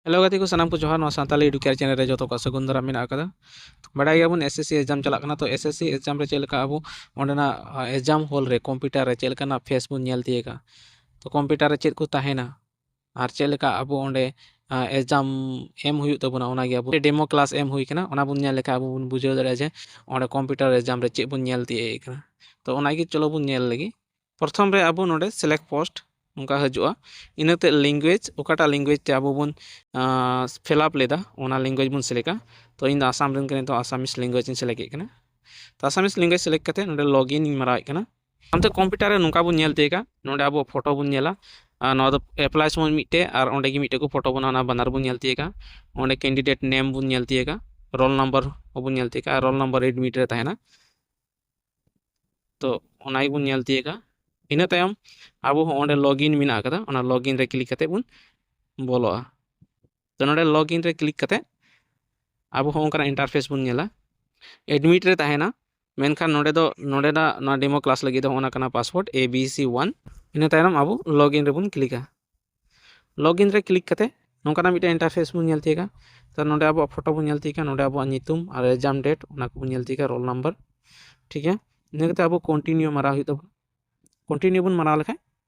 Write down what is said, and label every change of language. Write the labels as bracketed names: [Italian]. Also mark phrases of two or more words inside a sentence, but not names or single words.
[Santali] हेलो गति को सनाम को जोहार नवा सानताली एडुकेयर चैनल रे जो को सगुन दारा मेना कदा बड़ाई गयाबन [English] SSC exam [Santali] चला कना तो [English] SSC exam [Santali] रे चेलका अब ओंडना [English] exam hall [Santali] रे कंप्यूटर रे चेलका ना फेस बुन नेल तिएगा तो कंप्यूटर रे चेद को ताहेना आर चेलका अब ओंडे एग्जाम एम हुई तबना ओना गे अब [English] demo class [Santali] एम हुई कना ओना बुन नेल लेका अब बुन बुझाव दाड़े जे ओंडे [English] computer exam [Santali] रे चेद बुन नेल तिए कना तो ओना गे चलो बुन नेल लगी प्रथम रे अब नोडे [English] select post [Santali] उनका हजुआ इनते लैंग्वेज ओकाटा लैंग्वेज ते अब बुन फिलअप लेदा ओना लैंग्वेज बुन सिलेक्टा तो इन आसाम रन कने तो [English] Assamese language [Santali] इन सिलेक्ट कना तो [English] Assamese language select [Santali] कते नोडे लॉगिन इन मराय कना हमते कंप्यूटर रे नुका बुन नेल तेगा नोडे अब फोटो बुन नेला नो दो एप्लाई समन मिटे और ओंडे गी मिटे को फोटो बना ना बनार बुन नेल तेगा ओंडे [English] candidate name [Santali] बुन नेल तेगा [English] roll number [Santali] बुन नेल तेगा [English] roll number admit [Santali] रे ताहेना तो ओनाई बुन नेल तेगा इन तायम अब ओंडे लॉगिन मिना कदा ओना लॉगिन रे क्लिक कते बुन बोलोआ तो नोडे लॉगिन रे क्लिक कते अब होंकरा इंटरफेस बुन नेला एडमिट रे ताहेना मेनखान नोडे दा ना [English] demo class [Santali] लगी दो ओना कना पासवर्ड abc1 इन तायम अब लॉगिन रे बुन क्लिका लॉगिन रे क्लिक कते नोंकाना मिटे इंटरफेस बुन नेल तेगा तो नोडे अब फोटो बुन नेल तेगा नोडे अब नितुम और [English] exam date [Santali] ओना को बुन नेल तेगा [English] roll number [Hindi] ठीक है [Santali] इन कते अब कंटिन्यू मारा हुई तब कंटिन्यू बुन मारा लेखा